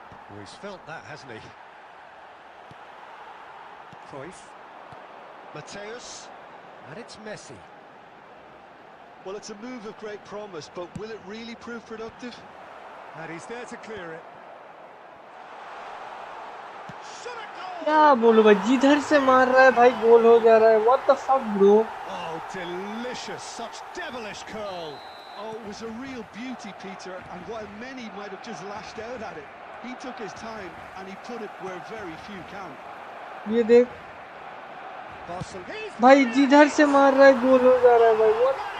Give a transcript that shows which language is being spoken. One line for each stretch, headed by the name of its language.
English: Well, he's felt that, hasn't he? Cruyff. Mateus. And it's Messi. Well, it's a move of great promise, but will it really prove productive? And he's there to clear it.
Hindi: क्या बोलूं भाई जिधर से मार रहा है भाई गोल हो जा रहा है
English: What the fuck bro Oh, Oh, delicious, such devilish curl. Oh, it was a real beauty, Peter, and while many might have just lashed out at it, he took his time and he put it where very few can.
Hindi: ये देख भाई जिधर से मार रहा है गोल हो जा रहा है भाई what